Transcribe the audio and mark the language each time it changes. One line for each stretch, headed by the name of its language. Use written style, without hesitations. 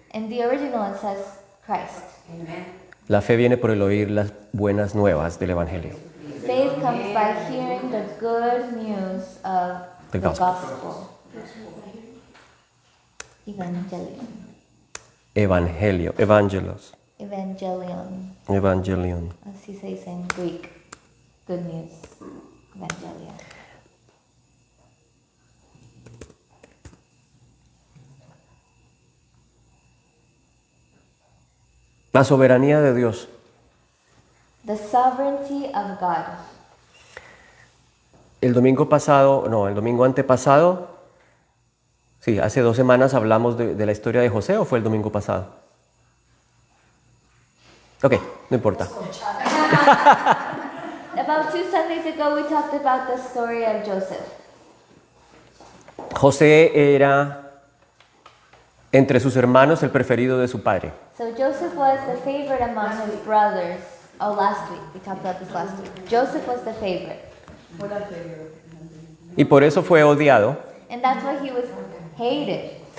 English: In the original it says Christ.
Spanish: La fe viene por el oír las buenas nuevas del Evangelio.
English: Faith comes by hearing the good news of The the gospel. gospel.
Greek: Evangelion.
Spanish: Evangelio, evangelos, evangelion.
English: As he says in Greek. Good news. Evangelion.
Spanish: La soberanía de Dios.
English: The sovereignty of God.
Spanish: El domingo antepasado, sí, hace 2 semanas hablamos de la historia de José, ¿o fue el domingo pasado? Ok, no importa.
English: About 2 Sundays ago, we talked about the story of Joseph.
Spanish: José era entre sus hermanos el preferido de su padre.
English: So Joseph was the favorite among his brothers. Oh, last week. We talked about this last week. Joseph was the favorite.
Spanish: Y por eso fue odiado,
English: And that's why he was hated.